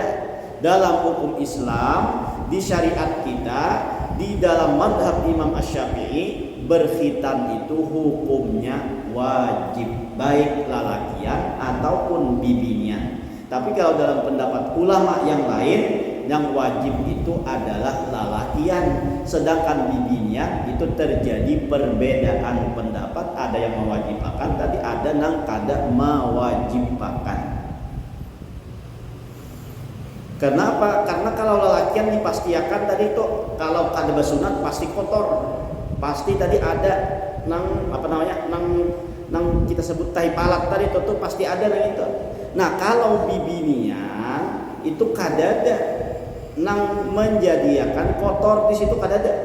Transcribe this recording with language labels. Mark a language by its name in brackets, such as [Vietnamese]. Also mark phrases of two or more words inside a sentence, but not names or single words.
[Indonesian] Dalam hukum Islam di syariat kita, di dalam madhab Imam Asy-Syafi'i, berkhitan itu hukumnya wajib, baik lalakian ataupun bibinian. Tapi kalau dalam pendapat ulama yang lain, yang wajib itu adalah lalakian, sedangkan bibinian itu terjadi perbedaan pendapat. Ada yang mewajibkan, tadi ada yang kada mewajibkan. Kenapa? [Banjar] Karena kalau lelakian dipastikan tadi itu kalau kada basunat pasti kotor. Pasti tadi ada nang apa namanya? Nang kita sebut tai palat tadi itu tuh pasti ada nang itu. Nah, kalau bibinian itu kada ada nang menjadikan kotor di situ kada ada.